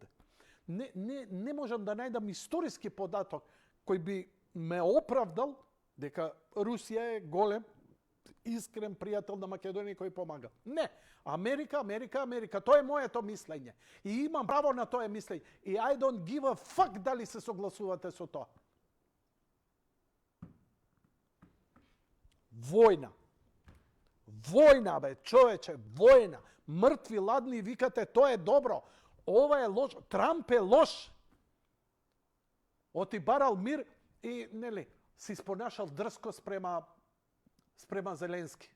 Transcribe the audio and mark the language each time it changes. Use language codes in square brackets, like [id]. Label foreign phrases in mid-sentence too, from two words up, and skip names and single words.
[mk] Не можам да најдам историски податок кој би ме оправдал дека Русија е голем, искрен пријател на Македонија кој помага. Не. Америка. Тоа е моето мислење. И имам право на тоа мислење. И [en] I don't give a fuck [mk] дали се согласувате со тоа. Војна. Војна, бе, човече, војна. Мртви, ладни, викате, тоа е добро. Ова е лош. Трамп е лош. Оти барал мир и, нели, си спонашал дрско спрема Зеленски.